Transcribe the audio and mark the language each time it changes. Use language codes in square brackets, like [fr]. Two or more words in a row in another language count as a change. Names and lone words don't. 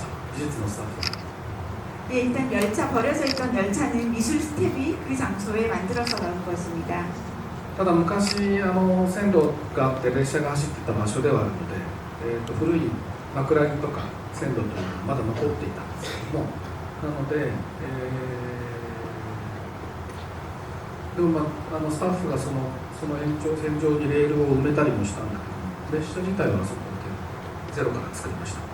[ja] 美術のスタッフ。 [ko] 네, 일단 열차 버려져 있던 열차는 미술 스텝이 그 장소에 만들어서 넣은 것입니다. [ja] ただ昔線路があって列車が走っていた場所ではあるので、古い枕木とか線路というのはまだ残っていたんですけども、なので、でも、スタッフがその延長線上にレールを埋めたりもしたんだけど、列車自体はそこでゼロから作りました。